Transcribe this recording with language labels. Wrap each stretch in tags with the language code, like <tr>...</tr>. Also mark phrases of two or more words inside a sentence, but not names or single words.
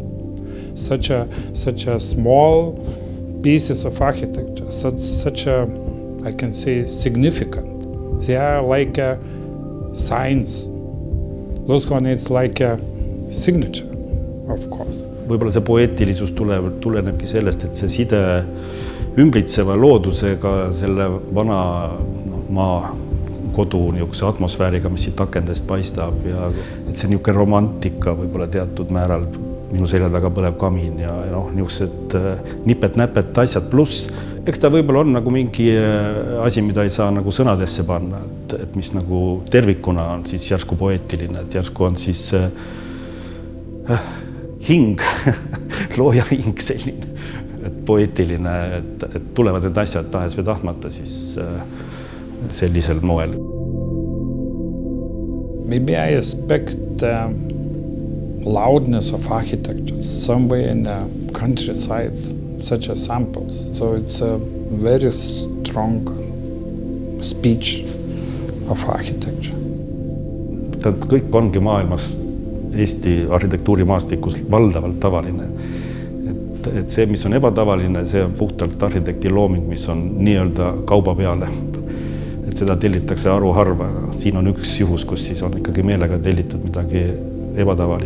<en>Such a small pieces of architecture, such a, I can say, significant. They are like signs Lusthoone is like a signature, of course.</en> <et>Võib-olla see poeetilisus tulenebki sellest, et see side ümbritseva loodusega, selle vana maa kodu niisuguse atmosfääriga, mis siit akendest paistab ja et see niisugune romantika võib-olla teatud määral minu selja taga põleb kamin ja niisugused nipet-näpet asjad pluss. Eks ta võib-olla on nagu mingi asi, mida ei saa nagu sõnadesse panna, et mis nagu tervikuna on siis järsku poeetiline, et järsku on siis hing, looja hing selline, et poeetiline, et tulevad need asjad tahes või tahtmata siis sellisel moel.</et> <en>Maybe I expect loudness of architecture somewhere in the countryside, such as samples. So it's a very strong speech of architecture.</en> <et>Kõik ongi maailmas Eesti arhitektuurimaastikus valdavalt tavaline. Et see, mis on ebatavaline, see on puhtalt arhitekti looming, mis on nii-öelda kauba peale. Et seda tellitakse haruharva. Siin on üks juhus, kus siis on ikkagi meelega tellitud midagi ebatavalist.</et>